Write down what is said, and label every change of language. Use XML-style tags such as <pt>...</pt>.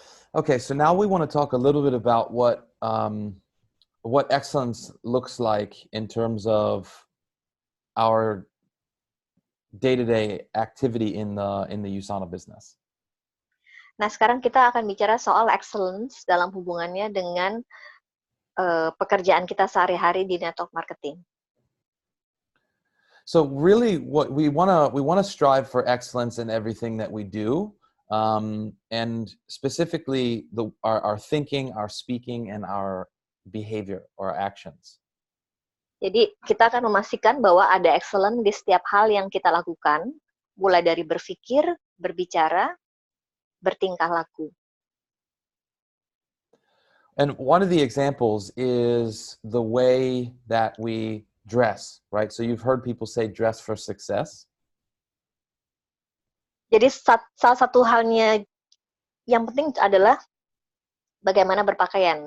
<en>Okay, so now we want to talk a little bit about what excellence looks like in terms of our day-to-day activity in the USANA business.</en> <id>Nah, sekarang kita akan bicara soal excellence dalam hubungannya dengan pekerjaan kita sehari-hari di network marketing.</id> <en>So really, what we want to strive for excellence in everything that we do, and specifically our thinking, our speaking, and our behavior or actions.</en> <id>Jadi kita akan memastikan bahwa ada excellence di setiap hal yang kita lakukan, mulai dari berpikir, berbicara, bertingkah laku.</id> <en>And one of the examples is the way that we dress, right? So you've heard people say dress for success.</en> <id>Jadi salah satu halnya yang penting adalah bagaimana berpakaian.</id>